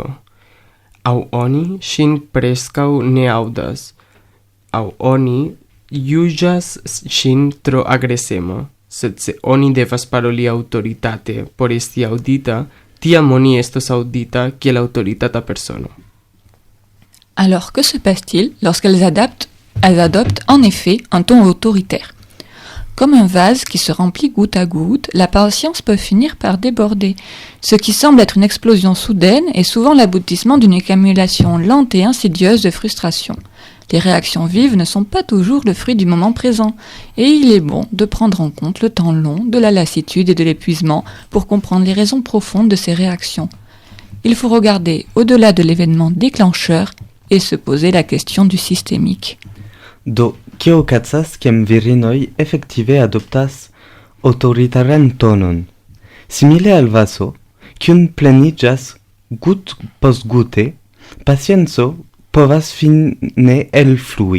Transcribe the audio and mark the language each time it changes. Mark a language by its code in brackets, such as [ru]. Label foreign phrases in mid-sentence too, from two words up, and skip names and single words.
[eo] Aŭ oni ŝin preskaŭ ne aŭdas, aŭ oni juĝas ŝin tro agresema, sed se oni devas paroli aŭtoritate por esti aŭdita, tiam oni estos aŭdita kiel aŭtoritata persono. [fr] Alors que se passe-t-il lorsqu'elles adoptent en effet un ton autoritaire? Comme un vase qui se remplit goutte à goutte, la patience peut finir par déborder. Ce qui semble être une explosion soudaine est souvent l'aboutissement d'une accumulation lente et insidieuse de frustration. Les réactions vives ne sont pas toujours le fruit du moment présent, et il est bon de prendre en compte le temps long de la lassitude et de l'épuisement pour comprendre les raisons profondes de ces réactions. Il faut regarder au-delà de l'événement déclencheur et se poser la question du systémique. [eo] Do kio okazas kiam virinoj efektive adoptas aŭtoritaran tonon, simile al vaso, kiun pleniĝas gut post gute, pacienco povas fine elflui.